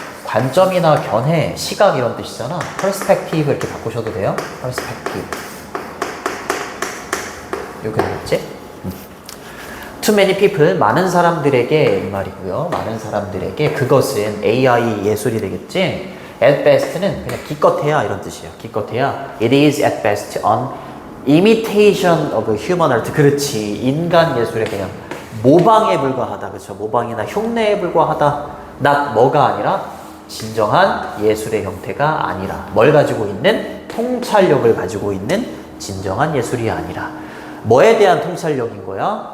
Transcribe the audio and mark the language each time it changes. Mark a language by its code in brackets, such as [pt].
[ko] 관점이나 견해, 시각 이런 뜻이잖아. perspective 이렇게 바꾸셔도 돼요. perspective 이렇게 되겠지. [en] Too many people, [ko] 많은 사람들에게 이 말이고요. 많은 사람들에게 그것은 AI 예술이 되겠지. At best는 그냥 기껏해야 이런 뜻이에요. 기껏해야 [en] it is at best an imitation of human art. [ko] 그렇지. 인간 예술의 그냥 모방에 불과하다. 그렇죠? 모방이나 흉내에 불과하다. not 뭐가 아니라 진정한 예술의 형태가 아니라 뭘 가지고 있는 통찰력을 가지고 있는 진정한 예술이 아니라 뭐에 대한 통찰력인 거야?